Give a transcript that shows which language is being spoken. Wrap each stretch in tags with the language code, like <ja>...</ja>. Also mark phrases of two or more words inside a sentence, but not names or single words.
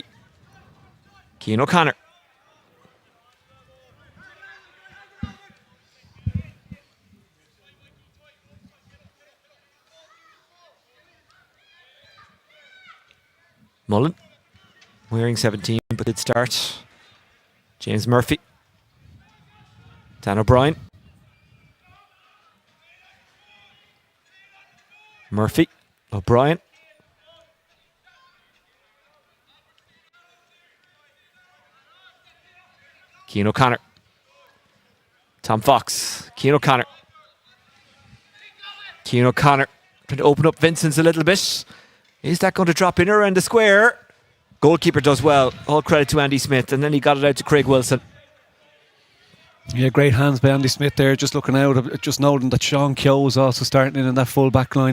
<en>Cian O'Connor. Mullen, wearing 17, but did start. James Murphy. Dan O'Brien. Murphy. O'Brien. Cian O'Connor. Tom Fox. Cian O'Connor. Cian O'Connor trying to open up Vincent's a little bit. Is that going to drop in around the square? Goalkeeper does well. All credit to Andy Smith. And then he got it out to Craig Wilson. Yeah, great hands by Andy Smith there. Just looking out, just noting that Sean Keogh is also starting in that full back line.</en>